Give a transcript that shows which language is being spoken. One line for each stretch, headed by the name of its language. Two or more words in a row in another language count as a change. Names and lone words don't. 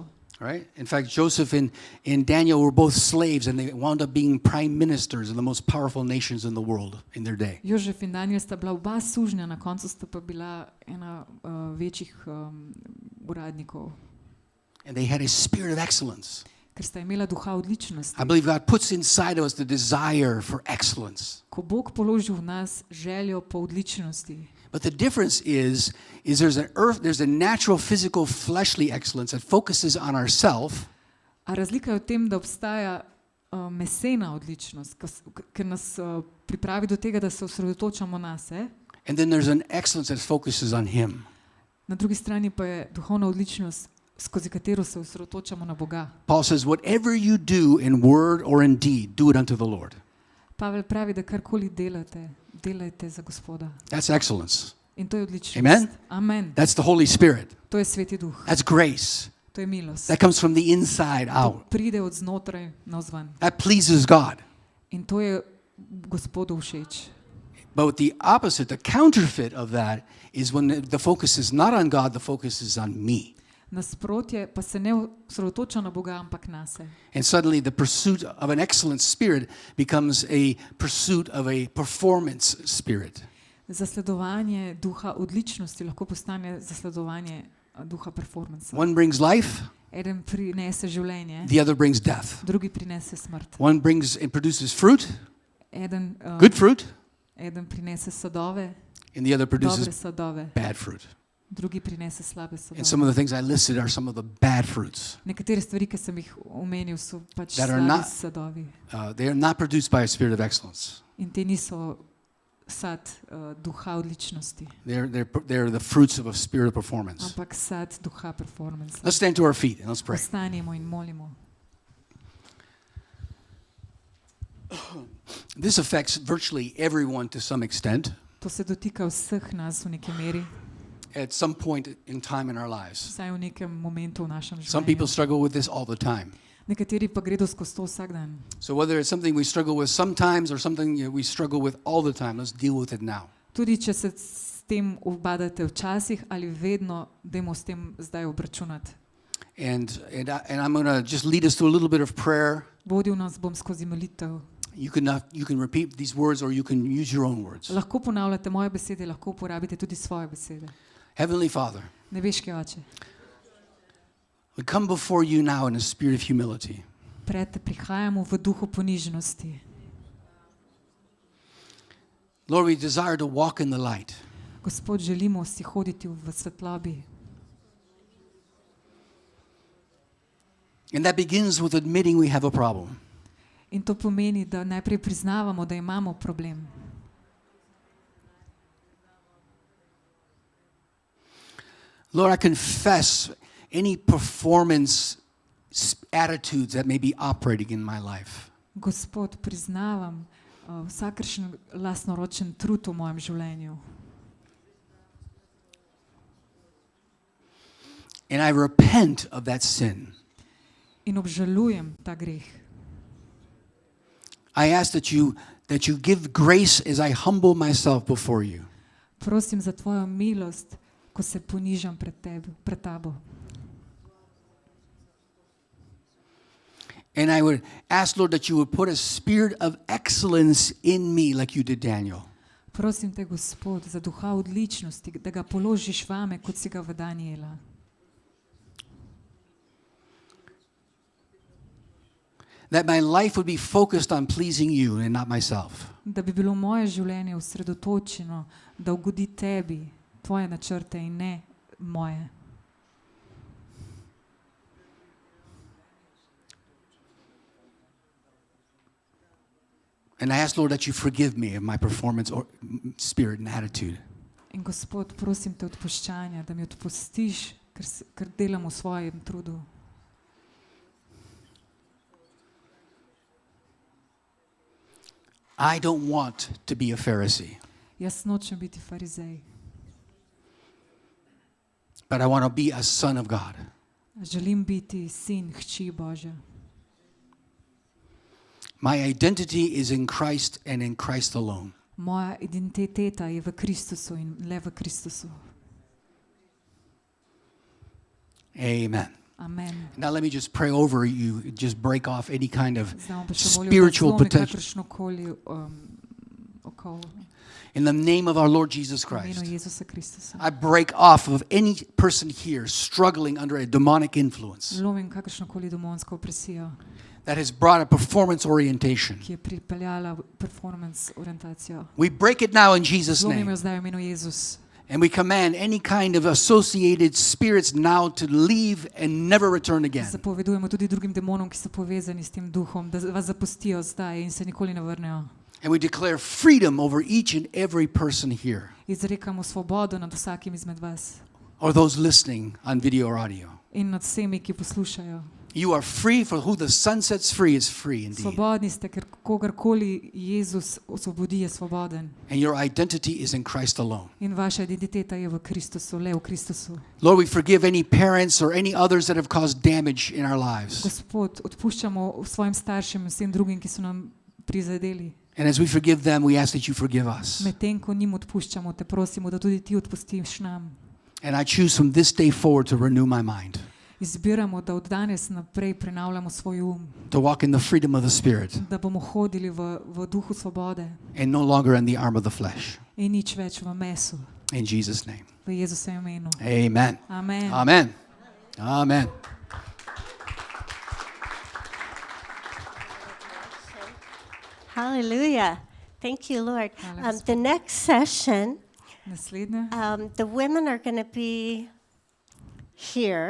English: Right? In fact, Joseph and Daniel were both slaves, and they wound up being prime ministers of the most powerful nations in the world in their day.
Slovenian: Jožef in Daniel sta bila oba sužnja, na koncu sta pa bila ena večjih uradnikov,
English: And they had a spirit of excellence.
Slovenian: ker sta imela duha odličnosti.
English: I believe God puts inside of us the desire for excellence.
Slovenian: Ko Bog položi v nas željo po odličnosti.
English: But the difference is there's a natural, physical, fleshly excellence that focuses on ourselves.
Slovenian: A razlika je v tem, da obstaja mesena odličnost, ker nas pripravi do tega, da se osredotočamo na se.
English: And then there's an excellence that focuses on Him.
Slovenian: Na drugi strani pa je duhovna odličnost, skozi katero se osredotočamo na Boga.
English: Paul says, whatever you do in word or in deed, do it unto the Lord.
Slovenian: Pavel pravi, da karkoli delate, delajte za Gospoda.
English: That's excellence.
Slovenian: In to je odličnost.
English: Amen?
Slovenian: Amen.
English: That's the Holy Spirit.
Slovenian: To je Sveti Duh.
English: That's grace.
Slovenian: To je milost.
English: That comes from the inside
Slovenian: To
English: out.
Slovenian: pride od znotraj navzven.
English: That pleases God.
Slovenian: In to je Gospodu všeč.
English: But the opposite, the counterfeit of that is when the focus is not on God, the focus is on me.
Slovenian: Nasprotje pa se ne osredotoča na Boga, ampak na se.
English: And suddenly the pursuit of an excellent spirit becomes a pursuit of a performance spirit.
Slovenian: Zasledovanje duha odličnosti lahko postane zasledovanje duha performansa.
English: One brings life,
Slovenian: Eden prinese življenje,
English: the other brings death.
Slovenian: drugi prinese smrt.
English: One brings and produces fruit,
Slovenian: Eden,
English: good fruit,
Slovenian: eden prinese sadove,
English: and the other
Slovenian: dobre
English: produces
Slovenian: sadove,
English: bad fruit.
Slovenian: drugi prinese slabe
English: And some of
Slovenian: sadove.
English: the things I listed are some of the bad fruits.
Slovenian: Nekatere stvari, ki sem jih omenil, so pač
English: That are
Slovenian: slabi
English: not-
Slovenian: sadovi.
English: They are not produced by a spirit of excellence.
Slovenian: In te niso sad duha odličnosti,
English: They're the fruits of a spirit of performance.
Slovenian: ampak sad duha performansa.
English: Let's stand to our feet and let's pray.
Slovenian: Ostanimo in molimo.
English: This affects virtually everyone to some extent
Slovenian: To se dotika vseh nas v neki meri,
English: at some point in time in our lives.
Slovenian: vsaj v nekem momentu v našem
English: Some people
Slovenian: življenju.
English: struggle with this all the time.
Slovenian: Nekateri pa gredo skozi to vsak dan.
English: So whether it's something we struggle with sometimes or something we struggle with all the time, let's deal with it now.
Slovenian: Tudi če se s tem ubadate včasih ali vedno, dajmo s tem zdaj obračunati.
English: And I'm going to just lead us through a little bit of prayer.
Slovenian: Vodil nas bom skozi molitev.
English: You can repeat these words or you can use your own words.
Slovenian: Lahko ponavljate moje besede, lahko uporabite tudi svoje besede.
English: Heavenly Father,
Slovenian: Nebeški Oče,
English: we come before you now in a spirit of humility.
Slovenian: pred te prihajamo v duhu ponižnosti.
English: Lord, we desire to walk in the light.
Slovenian: Gospod, želimo si hoditi v svetlobi.
English: And that begins with admitting we have a problem.
Slovenian: In to pomeni, da najprej priznavamo, da imamo problem.
English: Lord, I confess any performance attitudes that may be operating in my life.
Slovenian: Gospod, priznavam vsakršen lastnoročen trud v mojem življenju.
English: And I repent of that sin.
Slovenian: In obžalujem ta greh.
English: I ask that you give grace as I humble myself before you.
Slovenian: Prosim za tvojo milost, ko se ponižam pred tabo.
English: And I would ask, Lord, that you would put a spirit of excellence in me like you did Daniel.
Slovenian: Prosim te, Gospod, za duha odličnosti, da ga položiš vame, kot si ga v Daniela.
English: That my life would be focused on pleasing you and not myself.
Slovenian: Da bi bilo moje življenje osredotočeno, da ugodi tebi, tvoje načrte in ne moje.
English: And I ask, Lord, that you forgive me of my performance or spirit and attitude.
Slovenian: In Gospod, prosim te odpuščanja, da mi odpustiš, ker delam v svojem trudu.
English: I don't want to be a Pharisee,
Slovenian: Jaz nočem biti farizej.
English: but I want to be a son of God.
Slovenian: Želim biti sin, hči Božja.
English: My identity is in Christ and in Christ alone.
Slovenian: Moja identiteta je v Kristusu in le v Kristusu.
English: Amen.
Slovenian: Amen.
English: Now let me just pray over you, just break off any kind of
Slovenian: Zdaj bom pa še molil, da
English: spiritual
Slovenian: zlomi
English: potential.
Slovenian: kakršnokoli okol
English: In the name of our Lord Jesus
Slovenian: v imenu
English: Christ,
Slovenian: Jezusa Kristusa.
English: I break off of any person here struggling under a demonic influence
Slovenian: Zlomim kakršnokoli demonsko opresijo,
English: that has brought a performance orientation.
Slovenian: ki je pripeljala performance orientacijo.
English: We break it now in Jesus'
Slovenian: Zlomim
English: name.
Slovenian: jo zdaj v imenu Jezus.
English: And we command any kind of associated spirits now to leave and never return again.
Slovenian: Zapovedujemo tudi drugim demonom, ki so povezani s tem duhom, da vas zapustijo zdaj in se nikoli ne vrnejo.
English: And we declare freedom over each and every person here,
Slovenian: Izrekamo svobodo nad vsakim izmed vas
English: or those listening on video or audio.
Slovenian: in nad vsemi, ki poslušajo.
English: You are free, for who the sun sets free is free indeed.
Slovenian: Svobodni ste, ker kogarkoli Jezus osvobodi, je svoboden.
English: And your identity is in Christ alone.
Slovenian: In vaša identiteta je v Kristusu, le v Kristusu.
English: Lord, we forgive any parents or any others that have caused damage in our lives.
Slovenian: Gospod, odpuščamo svojim staršem in vsem drugim, ki so nam prizadeli.
English: And as we forgive them, we ask that you forgive us.
Slovenian: Medtem ko njim odpuščamo, te prosimo, da tudi ti odpustiš nam.
English: And I choose from this day forward to renew my mind,
Slovenian: Izbiramo, da od danes naprej prenavljamo svoj
English: to walk in the freedom of the Spirit
Slovenian: da bomo hodili v duhu svobode
English: and no longer in the arm of the flesh.
Slovenian: in nič več v mesu.
English: In Jesus' name.
Slovenian: V Jezusovem imenu.
English: Amen.
Slovenian: Amen.
English: Amen. Amen. Hallelujah. Thank you, Lord. Hallelujah. The next session,
Slovenian: Naslednje.
English: the women are going to be here,